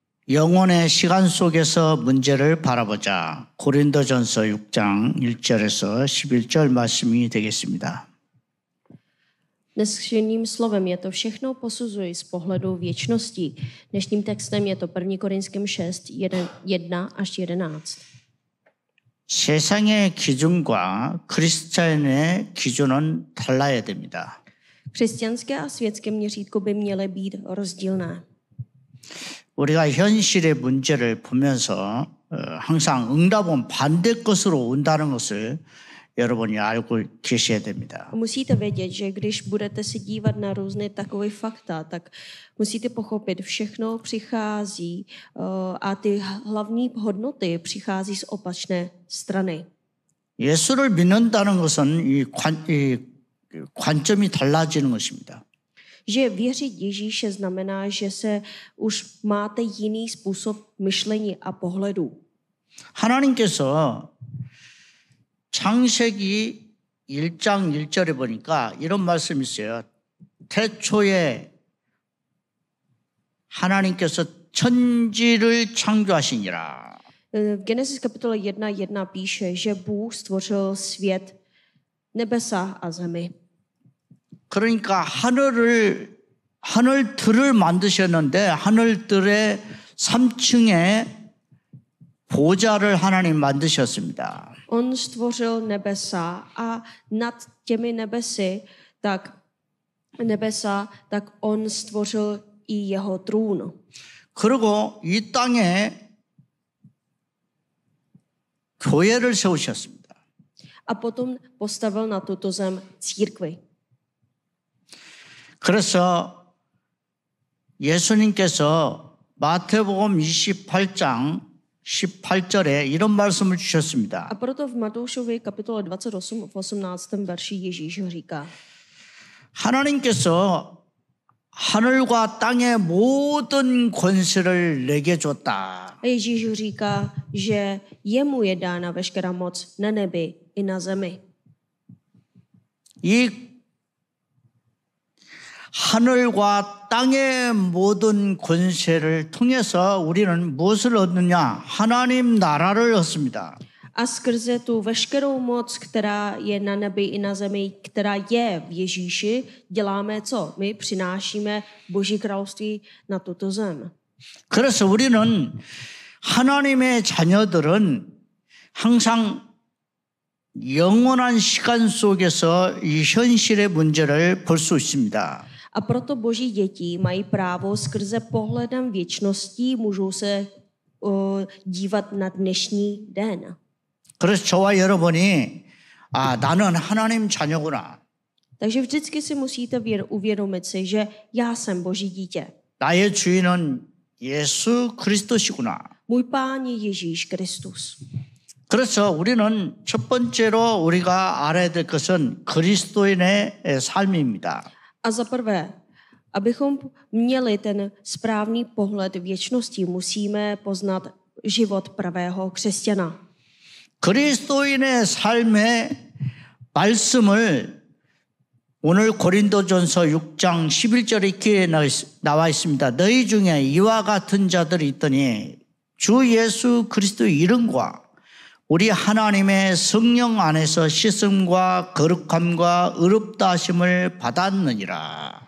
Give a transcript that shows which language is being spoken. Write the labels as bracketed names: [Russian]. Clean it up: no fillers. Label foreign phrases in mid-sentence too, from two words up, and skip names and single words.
[Korean] 영혼의 시간 속에서 문제를 바라보자. 고린도전서 6장 1절에서 11절 말씀이 되겠습니다. [Czech] Dnešním slovem je to všechno posuzuji z pohledu věčnosti. Dnešním textem je to 1. Korinským 6, 1 až 11. [Korean] 세상의 기준과 그리스도인의 기준은 달라야 됩니다. [Czech] Křesťanské a světské měřítko by měly být rozdílné. [Korean] 우리가 현실의 문제를 보면서 항상 응답은 반대 것으로 온다는 것을 여러분이 알고 계셔야 됩니다. [Czech] Musíte vědět, že když budete se dívat na různé takové fakta, tak musíte pochopit, všechno přichází a ty hlavní hodnoty přichází z opačné strany. [Korean] 예수를 믿는다는 것은 이 관점이 달라지는 것입니다. [Czech] Že věřit Ježíše znamená, že se už máte jiný způsob myšlení a pohledu. [Korean] 하나님께서 창세기 1장 1절에 보니까 이런 말씀이 있어요. 태초에 하나님께서 천지를 창조하시니라. [Czech] V Genesis kapitole 1:1 píše, že Bůh stvořil svět, nebesa a zemi. [Korean] 그러니까 하늘들을 만드셨는데 하늘들의 3층에 보좌를 하나님 만드셨습니다. [Czech] On stvořil nebesa a nad těmi nebesa, tak on stvořil i jeho trůn. [Korean] 그리고 이 땅에 교회를 세우셨습니다. [Czech] A potom postavil na tuto zem církvi. [Korean] 그래서 예수님께서 마태복음 28장 18절에 이런 말씀을 주셨습니다. [Czech] A proto v Matoušově kapitole 28 v 18. verši Ježíš říká: [Korean] 하나님께서 하늘과 땅의 모든 권세를 내게 줬다. [Czech] A Ježíš říká, že jemu je dána veškerá moc na nebi i na zemi. [Korean] 이 하늘과 땅의 모든 권세를 통해서 우리는 무엇을 얻느냐? 하나님 나라를 얻습니다. [Czech] A skrze tu veškerou moc, která je na nebi i na zemi, která je v Ježíši, děláme co? My přinášíme Boží království na tuto zem. [Korean] 그래서 우리는 하나님의 자녀들은 항상 영원한 시간 속에서 이 현실의 문제를 볼 수 있습니다. [Czech] A proto Boží děti mají právo skrze pohledem věčností můžou se dívat na dnešní den. [Korean] 그래서 저와 여러분이 나는 하나님 자녀구나. [Czech] Takže vždycky si musíte uvědomit si, že já jsem Boží dítě. [Korean] 나의 주인은 예수 그리스도시구나. [Czech] Můj Pán je Ježíš Kristus. [Korean] 그래서 우리는 첫 번째로 우리가 알아야 될 것은 그리스도인의 삶입니다. [Czech] A za prvé, abychom měli ten správný pohled věčnosti, musíme poznat život pravého křesťana. [Korean] 그리스도인의 삶의 말씀을 오늘 고린도전서 6장 11절에 이렇게 나와 있습니다. 너희 중에 이와 같은 자들이 있더니 주 예수 그리스도의 이름과 우리 하나님의 성령 안에서 씻음과 거룩함과 의롭다 하심을 받았느니라.